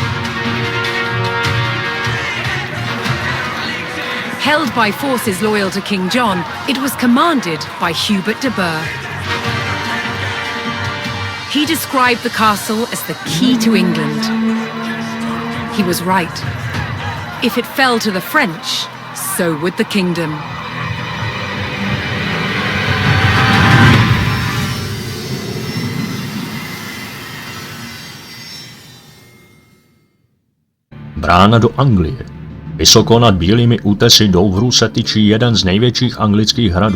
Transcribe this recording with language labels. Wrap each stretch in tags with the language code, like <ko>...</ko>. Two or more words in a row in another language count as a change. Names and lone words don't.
<en>Held by forces loyal to King John, it was commanded by Hubert de Burgh. He described the castle as the key to England. He was right. If it fell to the French, so would the kingdom.</en> <cs>Brána do Anglie. Vysoko nad bílými útesy Douvru se tyčí jeden z největších anglických hradů.</cs>